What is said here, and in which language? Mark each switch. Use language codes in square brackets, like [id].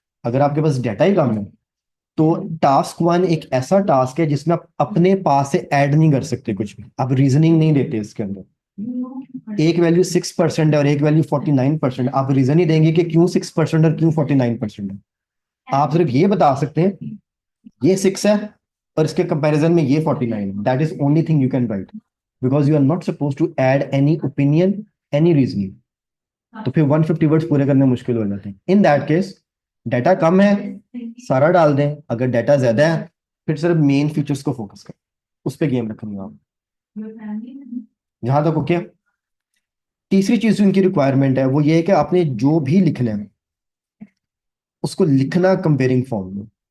[ur] اگر آپ کے پاس ڈیٹا ہی کم ہے تو ٹاسک 1 ایک ایسا ٹاسک ہے جس میں آپ اپنے پاس سے ایڈ نہیں کر سکتے کچھ بھی, آپ ریزننگ نہیں دیتے اس کے اندر. ایک ویلیو 6% ہے اور ایک ویلیو 49%, آپ ریزن ہی دیں گے کہ کیوں 6% اور کیوں 49% ہے. آپ صرف یہ بتا سکتے ہیں یہ 6 ہے اور اس کے کمپیریزن میں یہ 49 ہے. [en] That is only thing you can write because you are not supposed to add any opinion, any reasoning. [ur] تو پھر 150 ورڈز پورے کرنے مشکل ہو جاتے ہیں. ان دیٹ کیس ڈیٹا کم ہے سارا ڈال دیں, اگر ڈیٹا زیادہ ہے پھر صرف مین فیچرز کو فوکس کریں, اس پہ گیم رکھیں گے آپ. جہاں تک اوکے. تیسری چیز جو ان کی ریکوائرمنٹ ہے وہ یہ ہے کہ آپ نے جو بھی لکھنا ہے اس کو لکھنا کمپیئرنگ فارم میں.